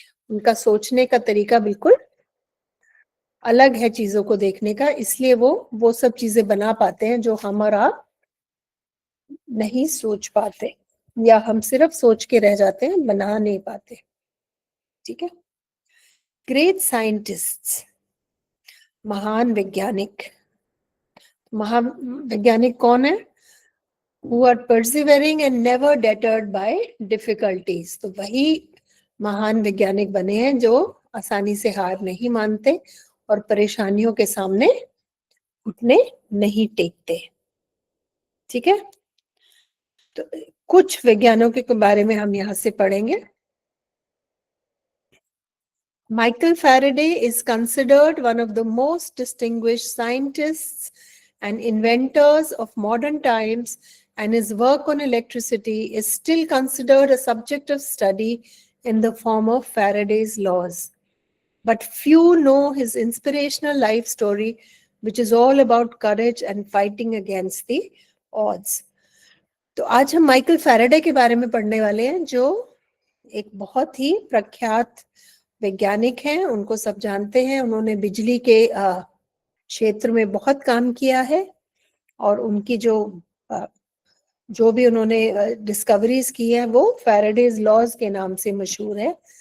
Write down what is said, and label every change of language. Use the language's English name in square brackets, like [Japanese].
[Hindi] उनका सोचने का तरीका बिल्कुल अलग है चीजों को देखने का, इसलिए वो सब चीजें बना पाते हैं जो हम और आप नहीं सोच पाते, या हम सिर्फ सोच के रह जाते हैं, बना नहीं पाते। ठीक है। ग्रेट साइंटिस्ट्स, महान वैज्ञानिक, महान वैज्ञानिक कौन है? [English] who are persevering and never deterred by difficulties। [Hindi] तो वही महान वैज्ञानिक बने हैं जो आसानी से हार नहीं मानते और परेशानियों के सामने घुटने नहीं टेकते। ठीक है। तो कुछ वैज्ञानिकों के बारे में हम यहाँ से पढ़ेंगे। [English] Michael Faraday is considered one of the most distinguished scientists and inventors of modern times, and his work on electricity is still considered a subject of study in the form of Faraday's laws. But few know his inspirational life story, which is all about courage and fighting against the odds. [Hindi] तो आज हम Michael Faraday के बारे में पढ़ने वाले हैं, जो एक बहुत ही प्रख्यात वैज्ञानिक हैं। उनको सब जानते हैं, उन्होंने बिजली के क्षेत्र में बहुत काम किया है, और उनकी जो भी उन्होंने डिस्कवरीज की है वो फैराडेज लॉज के नाम से मशहूर है।